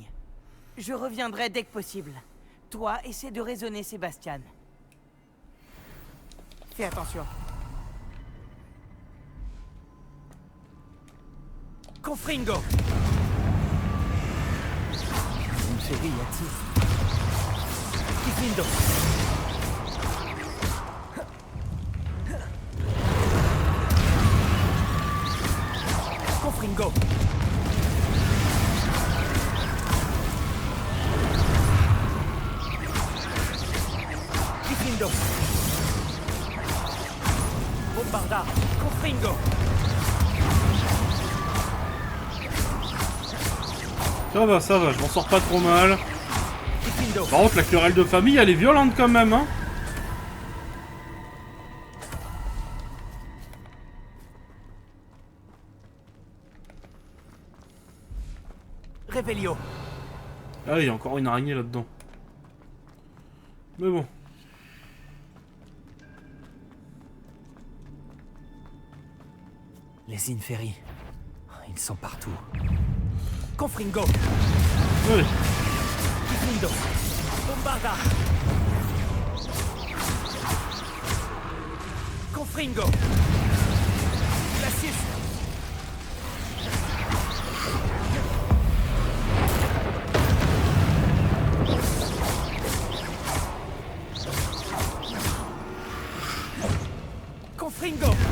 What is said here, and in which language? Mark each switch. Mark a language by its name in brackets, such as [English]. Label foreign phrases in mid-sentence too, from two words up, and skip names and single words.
[French] Je reviendrai dès que possible. Toi, essaie de raisonner Sébastien. Fais attention. Confringo. Une série a-t-il? Diffindo. Confringo. Diffindo. Bombarda. Confringo. Ça va, je m'en sors pas trop mal. Diffindo. Par contre, la querelle de famille, elle est violente quand même, hein. Revelio. Ah, il y a encore une araignée là-dedans. Mais bon. Les Inferi, ils sont partout. Confringo. Allez. Diffindo. Bombarda. Confringo. Glacius. Confringo.